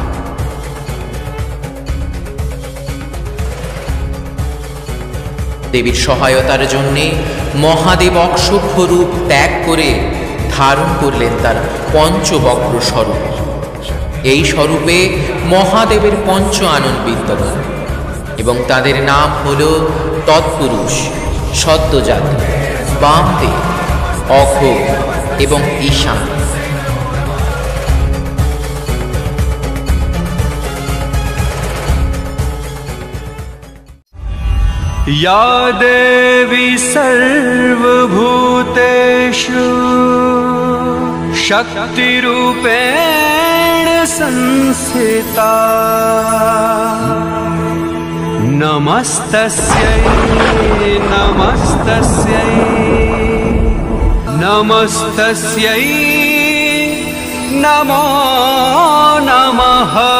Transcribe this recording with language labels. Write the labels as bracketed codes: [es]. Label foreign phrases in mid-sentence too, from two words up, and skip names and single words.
[bn] দেবীর সহায়তার জন্যে মহাদেব অক্ষভ্য রূপ ত্যাগ করে ধারণ করলেন তার পঞ্চবক্র স্বরূপ। এই স্বরূপে মহাদেবের পঞ্চ আনন বিদ্যমান এবং তাদের নাম হল তৎপুরুষ, সদ্যজাত, বামদেব, অঘ এবং ঈশান। [sa] या देवी सर्वभूतेषु शक्तिरूपेण संस्थिता नमस्तस्यै नमस्तस्यै नमस्तस्यै नमो नमः।